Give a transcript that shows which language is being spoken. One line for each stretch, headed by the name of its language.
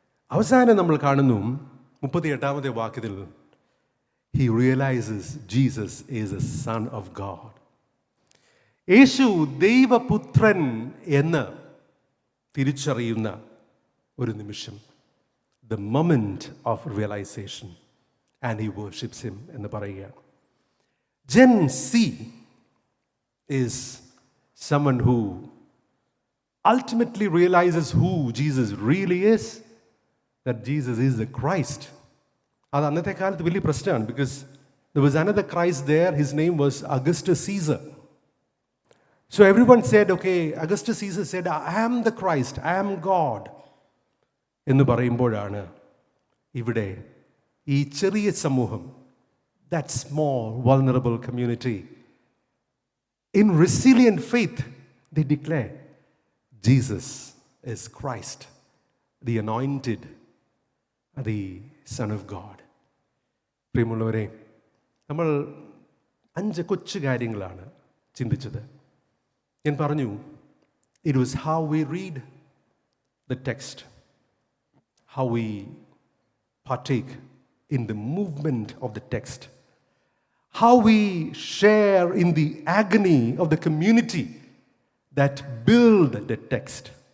Malayalam: അവസാനം നമ്മൾ കാണുന്നു 38-ാമത്തെ വാക്യത്തിൽ
English: He realises Jesus is a son of God.
Malayalam: യേശു ദൈവപുത്രൻ എന്ന് തിരിച്ചറിയുന്ന ഒരു നിമിഷം,
English: the moment of realisation, and he worships him
Malayalam: എന്ന് പറയുകയാണ്.
English: Gen Z is someone who ultimately realizes who Jesus really is, that Jesus is the Christ.
Malayalam: അത് അന്നത്തെ കാലത്ത് വലിയ പ്രശ്നമാണ്. Because
English: there was another Christ there. His name was Augustus Caesar. So everyone said, okay, Augustus Caesar said, I am the Christ, I am God
Malayalam: എന്ന് പറയുമ്പോഴാണ് ഇവിടെ ഈ ചെറിയ സമൂഹം,
English: that small vulnerable community, in resilient faith, they declare, Jesus is Christ, the anointed, the Son of God.
Malayalam: പ്രിയമുള്ളവരെ, നമ്മൾ 5 കൊച്ചു കാര്യങ്ങളാണ് ചിന്തിച്ചത്. ഞാൻ പറഞ്ഞു,
English: it was how we read the text, how we partake in the movement of the text, how we share in the agony of the community that build the text.